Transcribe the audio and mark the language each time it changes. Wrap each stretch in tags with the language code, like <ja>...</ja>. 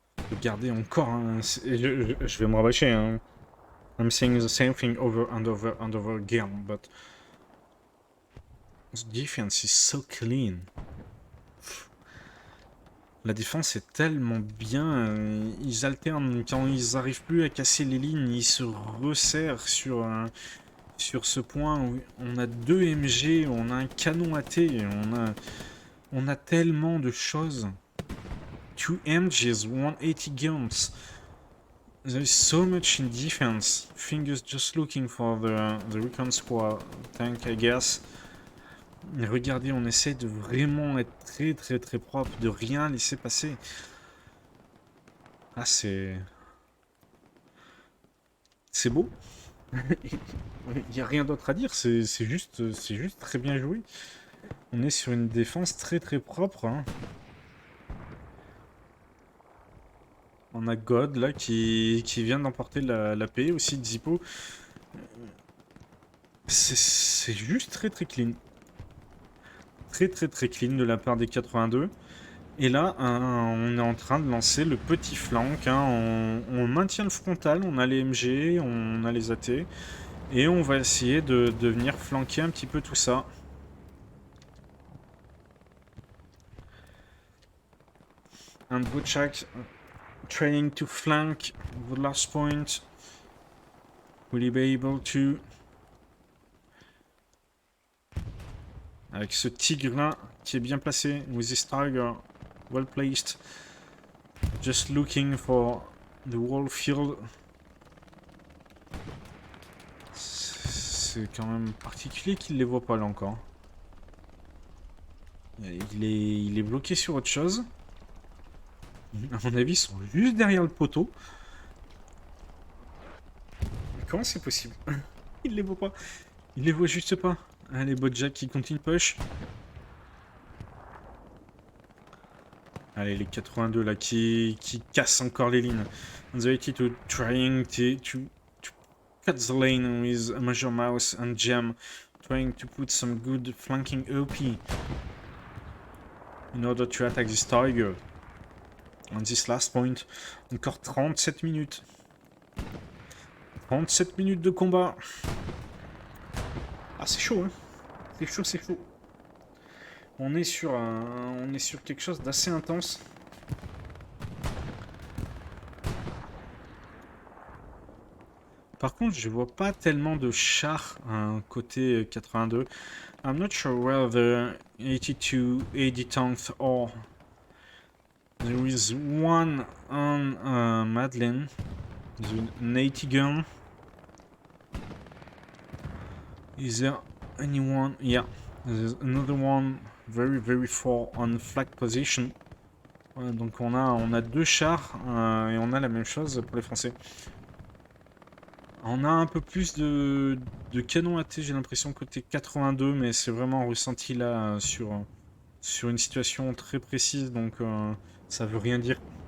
<fr>Regardez encore, hein, je vais me rabâcher. Hein.</fr> <en>I'm saying the same thing over and over and over again, but the defense is so clean.</en> <fr>La défense est tellement bien, ils alternent quand ils n'arrivent plus à casser les lignes, ils se resserrent sur ce point où on a 2 MG, on a un canon AT, on a tellement de choses.</fr> <en>2 MGs, 180 guns. There is so much in defense. Fingers just looking for the recon squad tank, I guess.</en> <fr>Et regardez, on essaie de vraiment être très très très propre, de rien laisser passer. Ah, c'est beau. Il n'y a rien d'autre à dire, c'est juste très bien joué. On est sur une défense très très propre. Hein. On a God là qui vient d'emporter la paix aussi de Zippo. C'est juste très très clean. Très très très clean de la part des 82. Et là, on est en train de lancer le petit flank. Hein. On maintient le frontal, on a les MG, on a les AT. Et on va essayer de venir flanquer un petit peu tout ça.</fr> <en>And Butchak trying to flank the last point. Will he be able to?</en> <fr>Avec ce tigre là qui est bien placé.</fr> <en>With this tiger well placed. Just looking for the whole field.</en> <fr>C'est quand même particulier qu'il les voit pas là encore. Il est bloqué sur autre chose. À mon avis, ils sont juste derrière le poteau. Comment c'est possible? Il les voit pas. Il les voit juste pas. Allez, Bojack qui continue push. Allez, les 82 là qui cassent encore les lignes.</fr> <en>The 82 trying to cut the lane with a Major Mouse and Gem. Trying to put some good flanking OP in order to attack this tiger. On this last point.</en> <fr>Encore 37 minutes. 37 minutes de combat. Ah, c'est chaud, hein. C'est chaud, c'est chaud. On est sur quelque chose d'assez intense. Par contre, je vois pas tellement de chars côté 82.</fr> <en>I'm not sure where the 82 AD tanks are. There is one on Madeleine. An 80 gun. Is there anyone? Yeah, there's another one very very far on flag position.</en> <fr>Donc on a 2 chars et on a la même chose pour les Français. On a un peu plus de canon AT, j'ai l'impression, côté 82, mais c'est vraiment ressenti là sur une situation très précise, donc ça veut rien dire.</fr>